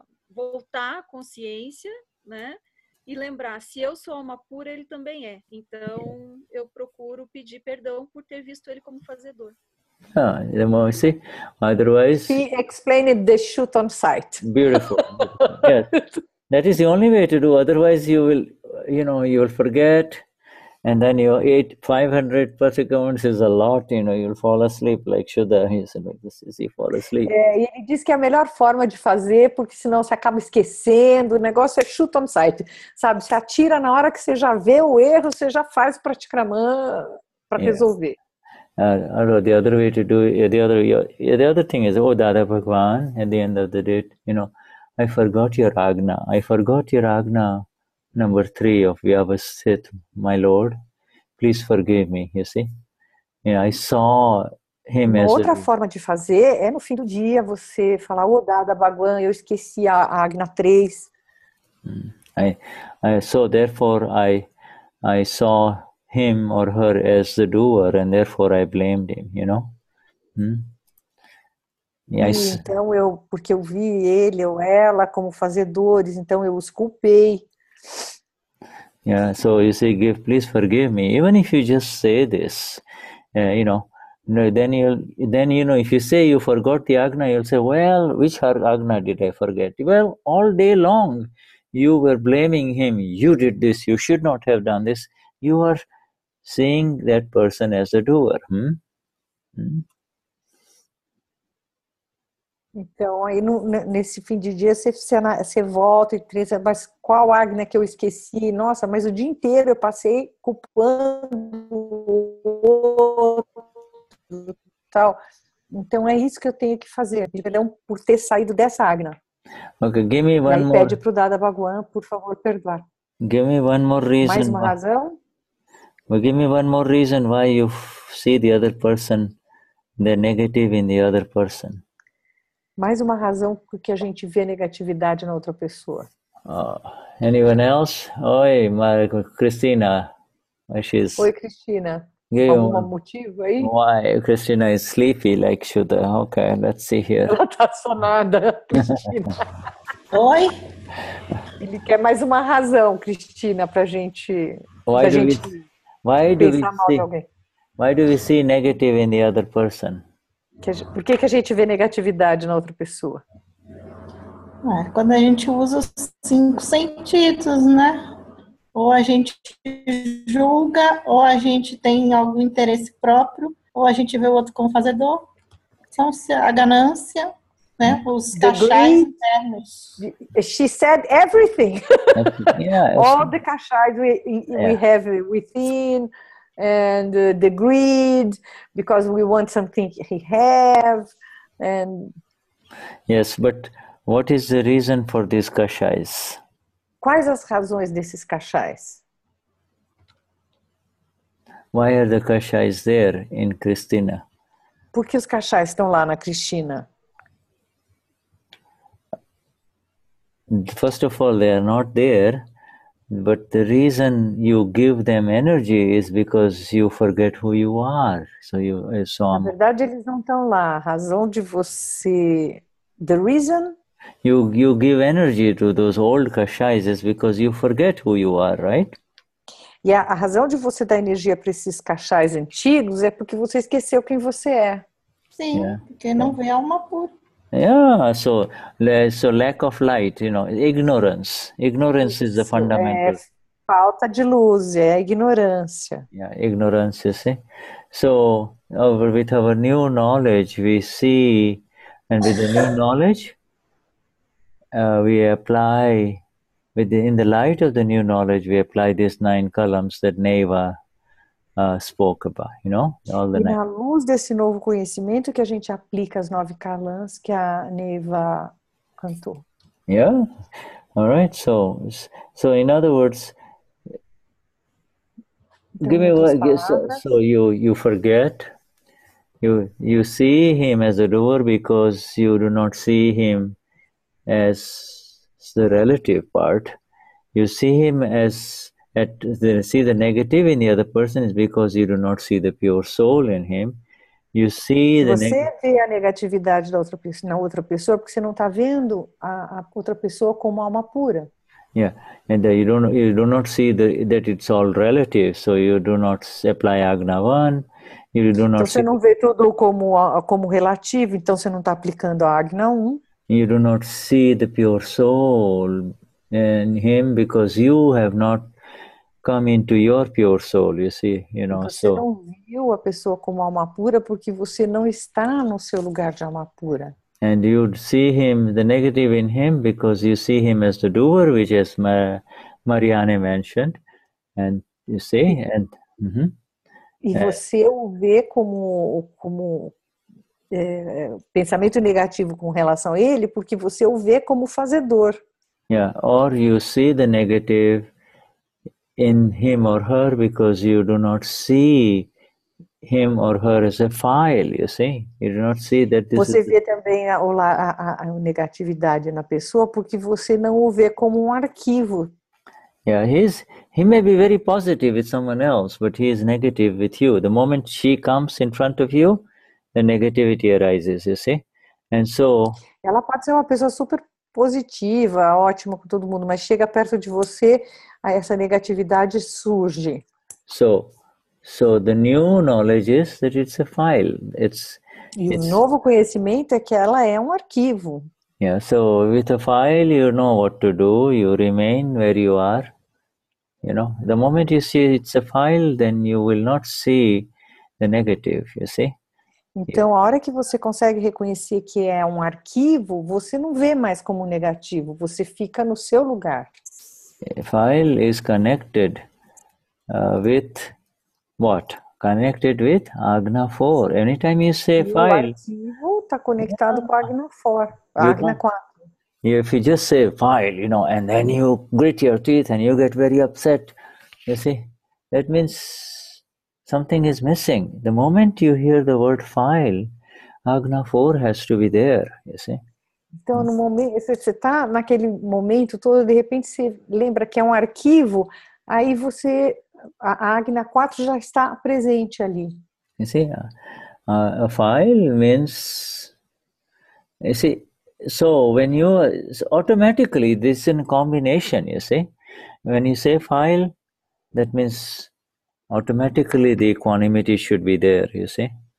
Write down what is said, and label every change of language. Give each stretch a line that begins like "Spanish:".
Portuguese: voltar à consciência, né? E lembrar, se eu sou alma pura, ele também é. Então, eu procuro pedir perdão por ter visto ele como fazedor.
English: See, otherwise... He explained the shoot on sight. Beautiful. Yes. That is the only way to do. Otherwise, you will forget. And then 500 persecutions is a lot, you'll fall asleep like Shuddha. He said, like this is, you fall asleep.
Portuguese: Ele diz que é a melhor forma de fazer, porque senão você acaba esquecendo, o negócio é
English: shoot on sight,
Portuguese: sabe? Você atira na hora que você já vê o erro, você já faz o praticramã para resolver.
English: The other way to do it, the other thing is, Dada Bhagwan, at the end of the day, I forgot your Agna. I forgot your Agna. Number 3 of Vyavasthit, my Lord, please forgive me, you see. I saw him
Portuguese: Uma
English: as
Portuguese: outra forma de fazer é no fim do dia você falar, Dada Bhagwan, eu esqueci a Agna 3.
English: So therefore I saw him or her as the doer, and therefore I blamed him, Yes.
Portuguese: Então porque eu vi ele ou ela como fazedores, então eu os culpei.
English: Yeah, so you say, please forgive me. Even if you just say this, then if you say you forgot the Agna, you'll say, well, which Agna did I forget? Well, all day long you were blaming him. You did this. You should not have done this. You are seeing that person as a doer.
Portuguese: Então, aí nesse fim de dia você volta e pensa, mas qual Agna que eu esqueci? Nossa, mas o dia inteiro eu passei culpando o outro, tal. Então é isso que eu tenho que fazer, perdão por ter saído dessa Agna.
English: Okay, give me one more.
Portuguese: Pede para o Dada Bhagwan, por favor, perdoar.
English: Give me one more reason.
Portuguese: Mais uma razão?
English: Well, give me one more reason why you see the other person, the negative in the other person.
Portuguese: Mais uma razão porque a gente vê negatividade na outra pessoa.
English: Anyone else? Oi, Cristina.
Portuguese: Oi, Cristina.
English: Yeah,
Portuguese: algum motivo aí?
English: Why? Cristina is sleepy like Shuddha. Okay, let's see here.
Portuguese: Ela tá sonada, Cristina. Oi? Ele quer mais uma razão, Cristina, pra gente,
English: Why
Portuguese: pensar mal de alguém.
English: Why do we see negative in the other person?
Portuguese: Por que a gente vê negatividade na outra pessoa? Quando a gente usa os 5 sentidos, né? Ou a gente julga, ou a gente tem algum interesse próprio, ou a gente vê o outro como fazedor. São a ganância, né? Os cachais internos.
English: She said everything. Yeah, all the kashais we have within, and the greed, because we want something he have, and yes, but what is the reason for these kashais?
Portuguese: Quais as razões desses kashais?
English: Why are the kashais there in Christina?
Portuguese: Por que os kashais estão lá na Cristina?
English: First of all, they are not there, but the reason you give them energy is because you forget who you are.
Portuguese: Na verdade, eles não estão lá. A razão de você...
English: The reason... You give energy to those old kashais is because you forget who you are, right?
Portuguese: E a razão de você dar energia para esses kashais antigos é porque você esqueceu quem você é. Sim, porque não vê alma pura.
English: Yeah, so lack of light, ignorance. Ignorance is the fundamental.
Portuguese: Falta de luz, é a ignorância.
English: Yeah, ignorance, you see. So, with our new knowledge, we see, and with the new knowledge, we apply, in the light of the new knowledge, we apply these 9 columns that Neva spoke about, all the 9.
Portuguese: Na luz desse novo conhecimento que a gente aplica as 9 kalans que a Neva cantou.
English: Yeah, all right. So in other words, give me what. So you forget. You see him as a doer because you do not see him as the relative part. You see him as see the negative in the other person is because you do not see the pure soul in him. you see the
Portuguese: Você vê a negatividade da outra pessoa, na outra pessoa, porque você não está vendo a outra pessoa como alma pura.
English: Yeah, and you do not see that it's all relative, so you do not apply Agna 1, you do not
Portuguese: Então você não vê tudo como relativo, então você não está aplicando a Agna 1.
English: You do not see the pure soul in him because you have not come into your pure soul, you see,
Portuguese: Você não viu a pessoa como alma pura porque você não está no seu lugar de alma pura.
English: And you see him, the negative in him, because you see him as the doer, which as Marianne mentioned, and you see,
Portuguese: E você o vê como pensamento negativo com relação a ele, porque você o vê como fazedor.
English: Yeah, or you see the negative in him or her because you do not see him or her as a file, you see. You do not see that this
Portuguese: Você vê também a negatividade na pessoa porque você não o vê como um arquivo.
English: Yeah, he may be very positive with someone else, but he is negative with you. The moment she comes in front of you, the negativity arises, you see. And so
Portuguese: ela pode ser uma pessoa super positiva, ótima com todo mundo, mas chega perto de você, essa negatividade surge.
English: So the new knowledge is that it's a file.
Portuguese: O novo conhecimento é que ela é um arquivo.
English: Yeah, so with a file you know what to do, you remain where you are. The moment you see it's a file, then you will not see the negative, you see.
Portuguese: Então, a hora que você consegue reconhecer que é um arquivo, você não vê mais como negativo, você fica no seu lugar.
English: A file is connected with what? Connected with Agna 4. Anytime you say file,
Portuguese: o arquivo está conectado com a Agna 4. Agna 4.
English: If you just say file, and then you grit your teeth and you get very upset, you see, that means something is missing. The moment you hear the word file, Agna 4 has to be there, you see.
Portuguese: Então, no momento, você está naquele momento todo, de repente você lembra que é um arquivo, aí a Agna 4 já está presente ali.
English: You see, a file means, you see, so when automatically this is in combination, you see. When you say file, that means automatically the equanimity should be there, you see.